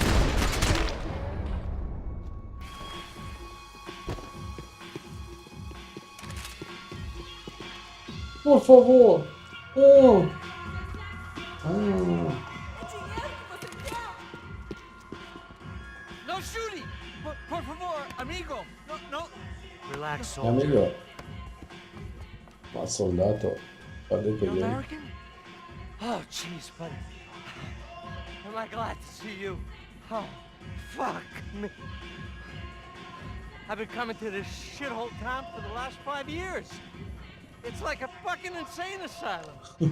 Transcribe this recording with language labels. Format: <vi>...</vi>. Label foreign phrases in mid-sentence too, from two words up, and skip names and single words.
<pt>Por favor. Oh. Ah. O dinheiro que você quer?</pt> <en>No shooting!</en> <pt>Por favor, amigo! No.</pt> <en>Relax,</en> <pt>É melhor.</pt> <it>Ma soldato. Guarda che</it> <en>You</en> <it>ieri.</it> <en>American? Oh, jeez, buddy. Am I glad to see you? Oh, fuck me. I've been coming to this shithole town for the last 5 years. It's like a fucking insane asylum.</en>